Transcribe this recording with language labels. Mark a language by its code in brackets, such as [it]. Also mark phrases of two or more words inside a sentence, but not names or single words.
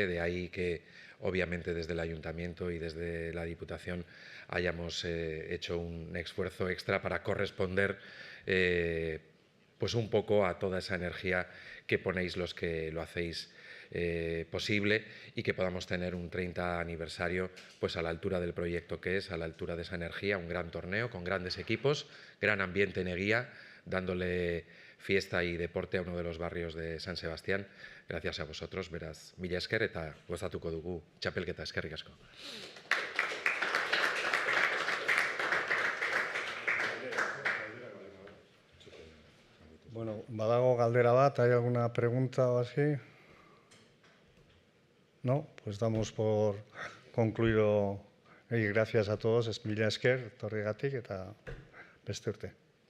[es] de ahí que obviamente desde el Ayuntamiento y desde la Diputación hayamos hecho un esfuerzo extra para corresponder pues un poco a toda esa energía que ponéis los que lo hacéis posible, y que podamos tener un 30 aniversario pues a la altura del proyecto que es, a la altura de esa energía, un gran torneo con grandes equipos, gran ambiente en Eguía, dándole fiesta y deporte a uno de los barrios de San Sebastián. Gracias a vosotros, [eu] beraz, mila esker eta gozatuko dugu txapelketa. Eskerrik asko. Bueno, badago galdera bat, [es] ¿hay alguna pregunta o así? No, pues damos por concluido y gracias a todos, [eu] mila esker, etorrigatik eta beste urte.